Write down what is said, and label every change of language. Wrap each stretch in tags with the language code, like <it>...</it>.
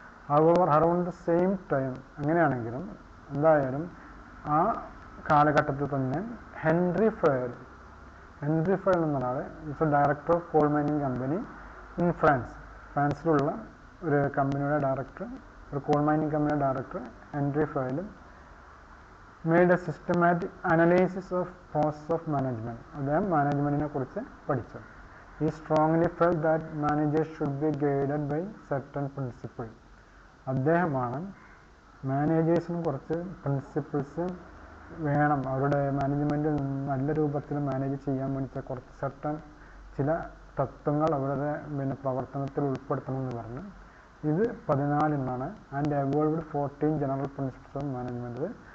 <en>hour around the same time,</en> <ml>അങ്ങനെയാണെങ്കിലും എന്തായാലും ആ കാലഘട്ടത്തിൽ തന്നെ ഹെൻറി ഫയൽ എന്നൊരാൾ director of call mining company in ഫ്രാൻസിലുള്ള ഒരു കമ്പനിയുടെ ഡയറക്ടർ, ഒരു കോൾ മൈനിങ് കമ്പനിയുടെ ഡയറക്ടർ ഹെൻറി ഫയലും</ml> <en>made a systematic analysis of process of management.</en> <ml>അദ്ദേഹം മാനേജ്മെൻറ്റിനെ കുറിച്ച് പഠിച്ചു.</ml> <en>He strongly felt that managers should be guided by certain principles.</en> <ml>അദ്ദേഹമാണ് മാനേജേഴ്സിന് കുറച്ച് പ്രിൻസിപ്പിൾസ് വേണം, അവരുടെ മാനേജ്മെൻറ്റ് നല്ല രൂപത്തിൽ മാനേജ് ചെയ്യാൻ വേണ്ടി കുറച്ച് ചില തത്വങ്ങൾ അവരുടെ പ്രവർത്തനത്തിൽ ഉൾപ്പെടുത്തണമെന്ന് പറഞ്ഞു.</ml> <en>ഇത് 14 and evolved 14 general principles of management.</en>